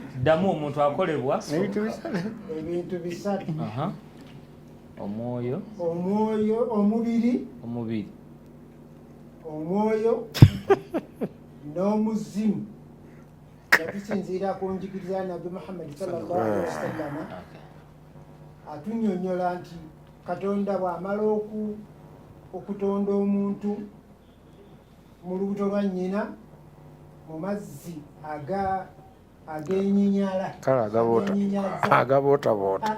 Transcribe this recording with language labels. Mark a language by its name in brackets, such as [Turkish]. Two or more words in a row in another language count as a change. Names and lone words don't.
[Ganda] ddamu omuntu akolebwa ebintu bisatu. Omwoyo, omubiri, omwoyo n'omuzimu nga tusinziira ku njigiriza Nabbi Muhammad [Arabic] صلى الله عليه وسلم [Ganda] atunnyonnyola nti Katonda bw'amala okutonda omuntu mu lubuto lwa nnyina mu mazzi ag'enyinyala agabootaboota